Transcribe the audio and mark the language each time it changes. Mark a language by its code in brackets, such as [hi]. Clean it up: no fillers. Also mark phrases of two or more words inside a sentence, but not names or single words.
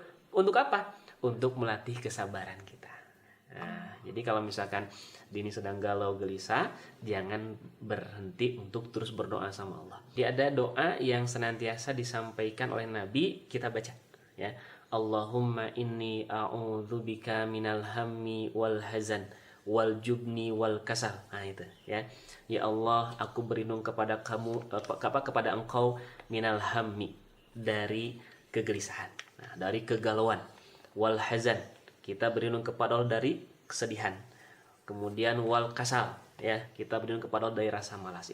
[id] Untuk apa? Untuk melatih kesabaran kita. Nah, jadi kalau misalkan Dini sedang galau gelisah, jangan berhenti untuk terus berdoa sama Allah. Dia ada doa yang senantiasa disampaikan oleh Nabi, kita baca ya. [ar] اللهم إني أعوذ بك من الهم والحزن والجبن والكسل. [id] Nah itu ya. Ya Allah, aku berlindung kepada kepada Engkau [ar] من الهم, [id] dari kegelisahan. Nah, dari kegalauan. [ar] والحزن, [id] kita berlindung kepada Allah dari kesedihan. Kemudian [ar] والكسل, [id] ya, kita berlindung kepada Allah dari rasa malas.